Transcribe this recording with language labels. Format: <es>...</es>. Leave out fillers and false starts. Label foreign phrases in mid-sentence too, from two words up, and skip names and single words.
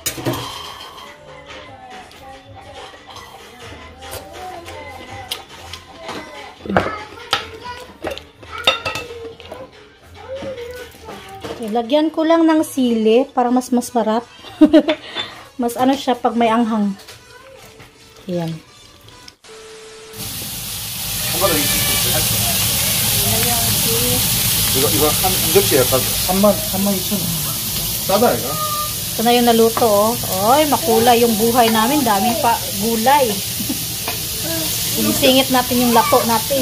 <tl>Lagyan ko lang ng sili para mas masarap. Mas ano siya pag may anghang. Ayan.</tl> <ko>이거 한 접시에 딱 32,000원. 싸다 이거.</ko> <tl>Ito na yung naluto, oh. Oy, makulay yung buhay namin. Daming pa gulay. Isingit natin yung lato natin.</tl>